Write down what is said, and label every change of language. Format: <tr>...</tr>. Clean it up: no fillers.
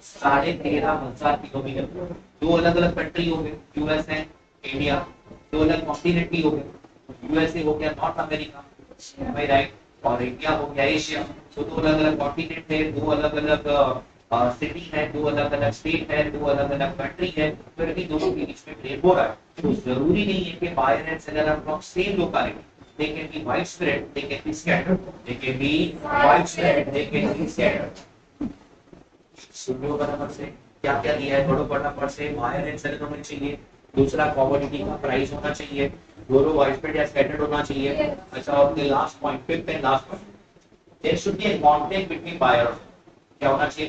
<hi>13,500 kilometre. दो अलग अलग कंट्री हो गए, यूएस है, इंडिया। दो अलग कॉन्टिनेंट भी हो गए, यूएसए हो गया नॉर्थ अमेरिका, भाई राइट, और इंडिया हो गया एशिया। तो दो अलग अलग कॉन्टिनेंट है, दो अलग अलग सिटी है, दो अलग अलग स्टेट है, दो अलग अलग कंट्री है, फिर भी दोनों के बीच में ट्रेड हो रहा है। तो जरूरी नहीं है कि</hi> <en>Buyer and seller are from same locality, they can be widespread, they can be scattered, they can be widespread, they can be scattered।</en> <hi>सुनियो बराबर से क्या क्या दिया है, थोड़ा फटाफट से। बायर एंड सेलर होना चाहिए, दूसरा कमोडिटी का प्राइस होना चाहिए, दोनों वाइडस्प्रेड या स्कैटर्ड होना चाहिए। अच्छा, और last point, fifth and last point,</hi> <en>there should be a contact between buyer</en> <hi>और क्या होना चाहिए?</hi>